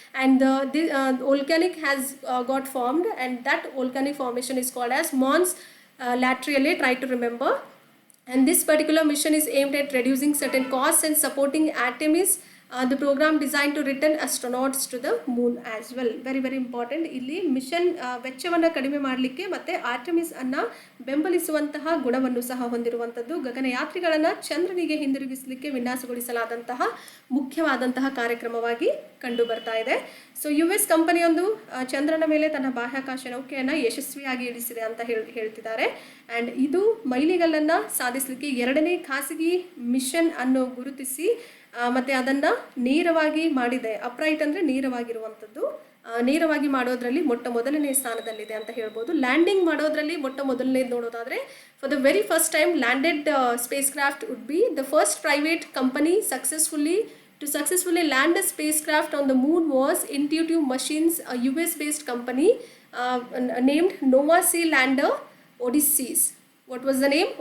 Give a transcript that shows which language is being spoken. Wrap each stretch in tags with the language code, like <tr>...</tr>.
<en>And the volcanic has got formed, and that volcanic formation is called as Mons Laterale. Try to remember. And this particular mission is aimed at reducing certain costs and supporting Artemis. The program designed to return astronauts to the moon as well. Very important.</en> <kn>ಇಲ್ಲಿ mission ವೆಚ್ಚವನ್ನು ಕಡಿಮೆ ಮಾಡಲಿಕ್ಕೆ ಮತ್ತು ಆರ್ಟಮಿಸ್ ಅನ್ನು ಬೆಂಬಲಿಸುವಂತಹ ಗುಣವನ್ನು ಸಹ ಹೊಂದಿರುವಂಥದ್ದು. ಗಗನಯಾತ್ರಿಗಳನ್ನು ಚಂದ್ರನಿಗೆ ಹಿಂದಿರುಗಿಸಲಿಕ್ಕೆ ವಿನ್ಯಾಸಗೊಳಿಸಲಾದಂತಹ ಮುಖ್ಯವಾದಂತಹ ಕಾರ್ಯಕ್ರಮವಾಗಿ ಕಂಡು ಬರ್ತಾ ಇದೆ. ಸೊ US ಕಂಪನಿಯೊಂದು ಚಂದ್ರನ ಮೇಲೆ ತನ್ನ ಬಾಹ್ಯಾಕಾಶ ನೌಕೆಯನ್ನು ಯಶಸ್ವಿಯಾಗಿ ಇಳಿಸಿದೆ ಅಂತ ಹೇಳ್ತಿದ್ದಾರೆ. ಆ್ಯಂಡ್ ಇದು ಮೈಲಿಗಲ್ಲನ್ನು ಸಾಧಿಸಲಿಕ್ಕೆ ಎರಡನೇ ಖಾಸಗಿ ಮಿಷನ್ ಅನ್ನು ಗುರುತಿಸಿ ಮತ್ತು ಅದನ್ನು ನೇರವಾಗಿ ಮಾಡಿದೆ. ಅಪ್ರೈಟ್ ಅಂದರೆ ನೇರವಾಗಿರುವಂಥದ್ದು. ನೇರವಾಗಿ ಮಾಡೋದ್ರಲ್ಲಿ ಮೊಟ್ಟ ಮೊದಲನೇ ಸ್ಥಾನದಲ್ಲಿದೆ ಅಂತ ಹೇಳ್ಬೋದು. ಲ್ಯಾಂಡಿಂಗ್ ಮಾಡೋದ್ರಲ್ಲಿ ಮೊಟ್ಟ ಮೊದಲನೇದು ನೋಡೋದಾದರೆ</kn> <en>For the very first time landed spacecraft would be the first private company to successfully land a spacecraft on the moon was Intuitive Machines, a US-based company named Nova Sea Lander Odysseus. What was the name?</en>